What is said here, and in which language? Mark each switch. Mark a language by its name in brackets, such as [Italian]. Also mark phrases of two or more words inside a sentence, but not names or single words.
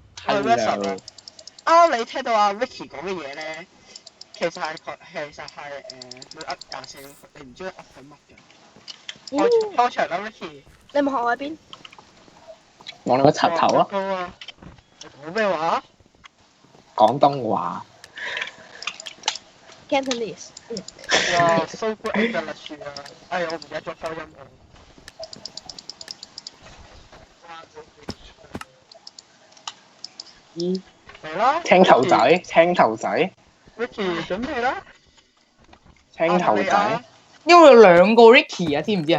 [Cantonese] 係咩神啊？啱你聽到阿 Ricky 講嘅嘢咧，其實係會噏廿四，你唔知佢噏緊乜嘅。開場啦 Ricky。你問我喺邊？望你個柒頭啊！高啊！你講咩話？廣東話。 Cantonese。 [English] 哇 ，so good English 啊！ [Cantonese] 哎呀，我唔記得咗開音喎。咦？嚟啦！青頭仔，青頭仔， Ricky 準備啦！青頭仔。因為有兩個 Ricky 啊，知唔知啊？